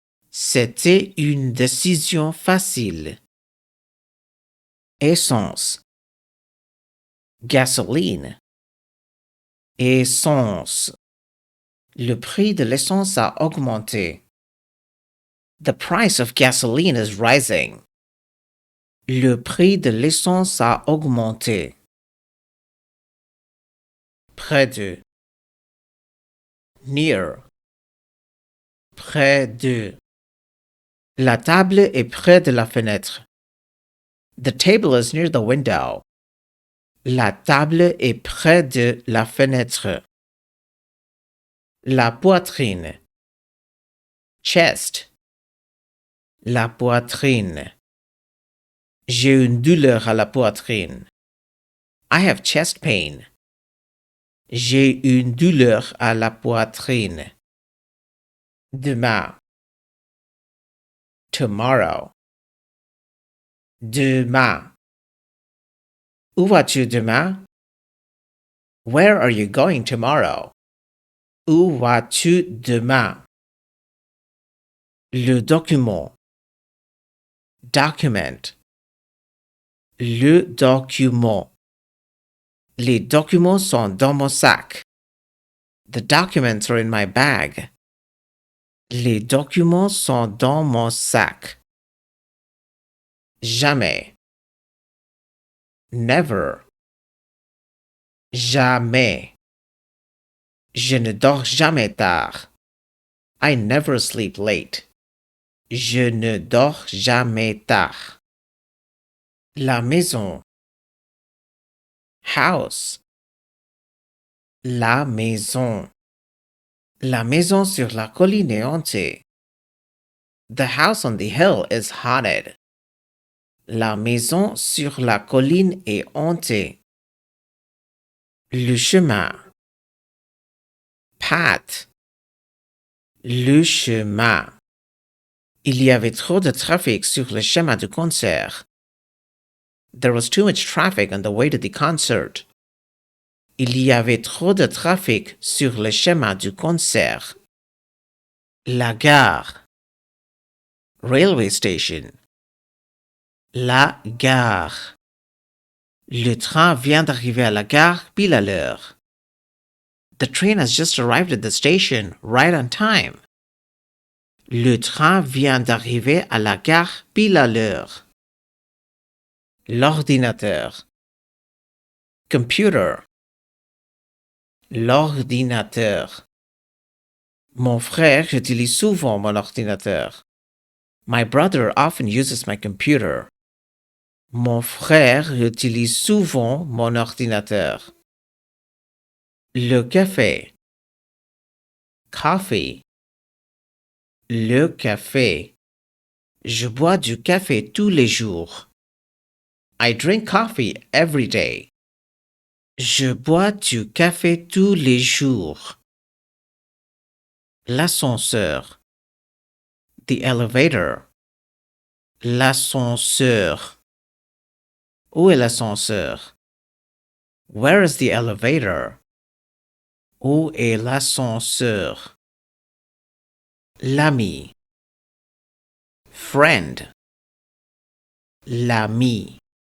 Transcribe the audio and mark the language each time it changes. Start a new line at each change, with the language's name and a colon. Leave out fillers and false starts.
French: C'était une décision facile. Essence. Gasoline. Essence. Le prix de l'essence a augmenté.
English: The price of gasoline is rising.
French: Le prix de l'essence a augmenté. Près de. Near. Près de. La table est près de la fenêtre.
English: The table is near the window.
French: La table est près de la fenêtre. La poitrine. Chest. La poitrine. J'ai une douleur à la poitrine.
English: I have chest pain.
French: J'ai une douleur à la poitrine. Demain. Tomorrow. Demain. Où vas-tu demain?
English: Where are you going tomorrow?
French: Où vas-tu demain? Le document. Document. Le document. Les documents sont dans mon sac.
English: The documents are in my bag.
French: Les documents sont dans mon sac. Jamais. Never. Jamais. Je ne dors jamais tard.
English: I never sleep late.
French: Je ne dors jamais tard. La maison. House. La maison. La maison sur la colline est hantée.
English: The house on the hill is haunted.
French: La maison sur la colline est hantée. Le chemin. Path. Le chemin. Il y avait trop de trafic sur le chemin du concert.
English: There was too much traffic on the way to the concert.
French: Il y avait trop de trafic sur le chemin du concert. La gare.
English: Railway station. La gare.
French: Le train vient d'arriver à la gare pile à l'heure.
English: The train has just arrived at the station right on time.
French: Le train vient d'arriver à la gare pile à l'heure. L'ordinateur. Computer. L'ordinateur. Mon frère utilise souvent mon ordinateur.
English: My brother often uses my computer.
French: Mon frère utilise souvent mon ordinateur. Le café. Coffee. Le café. Je bois du café tous les jours.
English: I drink coffee every day.
French: Je bois du café tous les jours. L'ascenseur. The elevator. L'ascenseur. Où est l'ascenseur?
English: Where is the elevator?
French: Où est l'ascenseur? L'ami. Friend. L'ami.